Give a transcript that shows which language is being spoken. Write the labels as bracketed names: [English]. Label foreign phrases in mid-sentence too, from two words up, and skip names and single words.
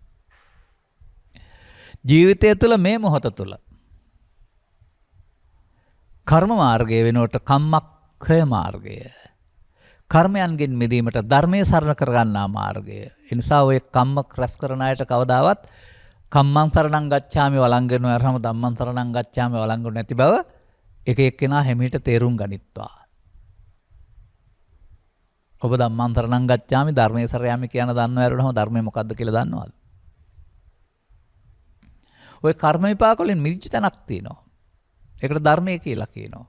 [Sinhala] ජීවිතය තුළ මේ මොහොත තුළ කර්ම මාර්ගය වෙනුවට කම්මක්ඛය මාර්ගය. කර්මයන්ගෙන් මිදීමට ධර්මයේ සරණ කරගන්නා මාර්ගය. ඒ නිසා ඔය කම්ම රැස් කරන අයට කවදාවත් [Pali] කම්මං සරණං ගච්ඡාමි [Sinhala] වළංගන වරහම [Pali] ධම්මං සරණං ගච්ඡාමි [Sinhala] වළංගන නැති බව එක එක්කෙනා හැමීට තේරුම් ගනිත්වා. ඔබ [Pali] ධම්මං සරණං ගච්ඡාමි [Sinhala] ධර්මයේ සරණ යමි කියන දන්නව ඇරුණාම ධර්මය මොකද්ද කියලා දන්නවද? ඔය කර්ම විපාක වලින් මිදිච්ච තැනක් තියෙනවා. ඒකට ධර්මය කියලා කියනවා.